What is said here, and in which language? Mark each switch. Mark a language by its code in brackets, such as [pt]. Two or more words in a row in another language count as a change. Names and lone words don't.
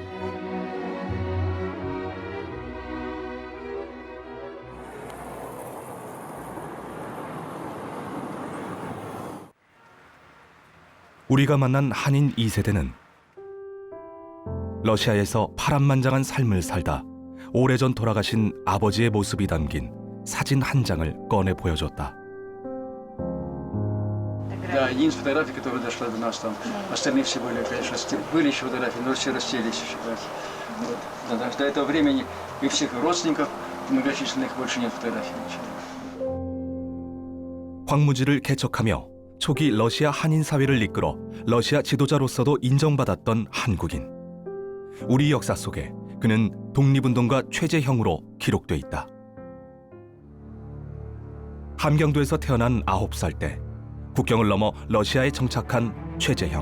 [ko] 우리가 만난 한인 2세대는 러시아에서 파란만장한 삶을 살다 오래전 돌아가신 아버지의 모습이 담긴 사진 한 장을 꺼내 보여줬다. [ru] Да, единственная фотография, которая дошла до нас там. Остальные все были, конечно, были еще фотографии, но все расселись еще. Вот. Да, до этого времени и всех родственников многочисленных больше нет фотографий. [ko] 황무지를 개척하며 초기 러시아 한인 사회를 이끌어 러시아 지도자로서도 인정받았던 한국인. 우리 역사 속에 그는 독립운동가 최재형으로 기록돼 있다. 함경도에서 태어난 9살 때 국경을 넘어 러시아에 정착한 최재형.